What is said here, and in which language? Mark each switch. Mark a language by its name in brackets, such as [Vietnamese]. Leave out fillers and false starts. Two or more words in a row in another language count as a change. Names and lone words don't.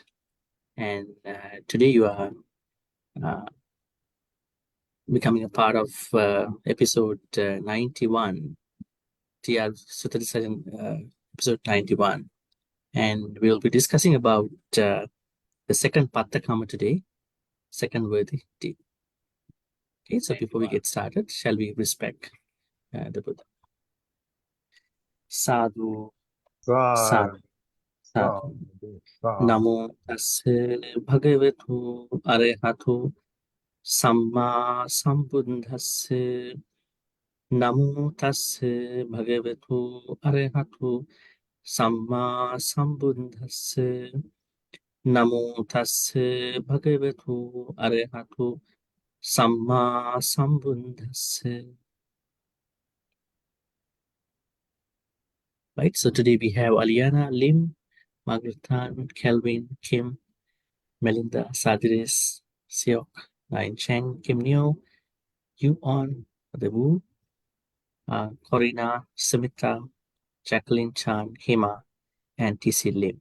[English] And today you are becoming a part of episode 91, TR Sutta Discussion, episode 91. And we'll be discussing about the second Pattakamma today, second worthy deed. Okay, so before we get started, shall we respect the Buddha? [Pali] Sadhu, sadhu, sadhu. Namo tassa bhagavatu arahatu samma sambuddhassa. Namo tassa bhagavatu arahatu samma sambuddhassa. Namo tassa bhagavatu arahatu samma sambuddhassa. [English] Right, so today we have Aliana, Lim, Margaret Tan, Kelvin, Kim, Melinda, Sadiris, Siok, Nine Cheng, Kim Neo, Yu On, Debu, Corina, Sumitra, Jacqueline Chan, Hema, and TC Lim.